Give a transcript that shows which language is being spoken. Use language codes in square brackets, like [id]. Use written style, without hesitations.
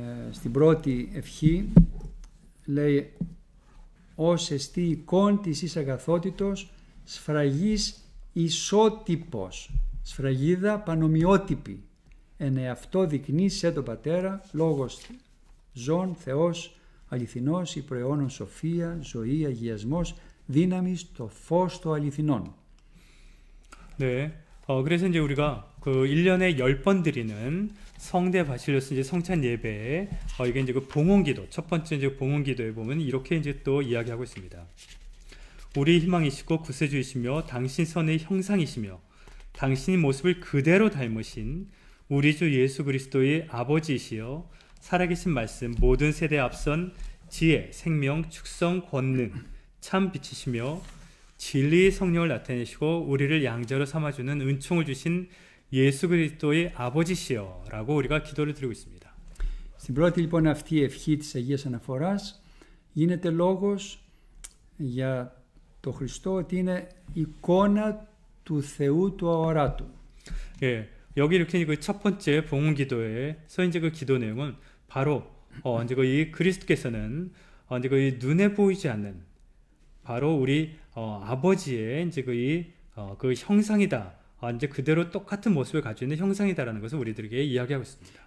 [el] Στην πρώτη ευχή λέει «Ως εστί εικόν της εις αγαθότητος, σφραγής ισότυπος», σφραγίδα πανομοιότυπη, εν εαυτό δεικνύει σε τον Πατέρα, λόγος ζών, Θεός, αληθινός, η προαιώνων σοφία, ζωή, αγιασμός, δύναμης, το φως το αληθινών. [ko] 네, 그래서 이제 우리가 그 1년에 10번 드리는 성대 바실리오스 이제 성찬 예배에 이게 이제 그 봉헌기도 첫 번째 이제 봉헌기도에 보면 이렇게 이제 또 이야기하고 있습니다. 우리 희망이시고 구세주이시며 당신 선의 형상이시며 당신의 모습을 그대로 닮으신 우리 주 예수 그리스도의 아버지이시여 살아계신 말씀 모든 세대에 앞선 지혜, 생명, 축성, 권능 참 빛이시며 진리의 성령을 나타내시고 우리를 양자로 삼아주는 은총을 주신 예수 그리스도의 아버지시여 라고 우리가 기도를 드리고 있습니다. [el] Στην πρώτη λοιπόν αυτή ευχή της Αγίας Αναφοράς γίνεται λόγος για το Χριστό ότι είναι εικόνα του Θεού του αοράτου. [ko] 예, 여기 이렇게 그 첫 번째 봉헌기도에서 이제 그 기도 내용은 바로 이제 이 그리스도께서는 이제 그 눈에 보이지 않는 바로 우리 아버지의 이제 그 형상이다. 이제 그대로 똑같은 모습을 가지고 있는 형상이다라는 것을 우리들에게 이야기하고 있습니다.